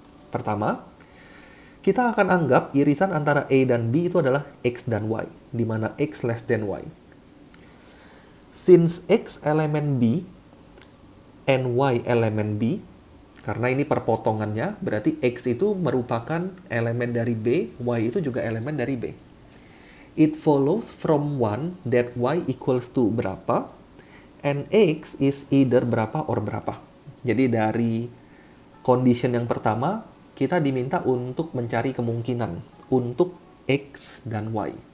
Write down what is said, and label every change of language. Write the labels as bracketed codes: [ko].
[id] Pertama, kita akan anggap irisan antara A dan B itu adalah X dan Y, di mana X less than Y. [en] Since [id] X elemen B and Y elemen B, karena ini perpotongannya, berarti X itu merupakan elemen dari B, Y itu juga elemen dari B. [en] It follows from 1 that Y equals to berapa, and X is either berapa or berapa. [id] Jadi dari condition yang pertama, kita diminta untuk mencari kemungkinan untuk X dan Y.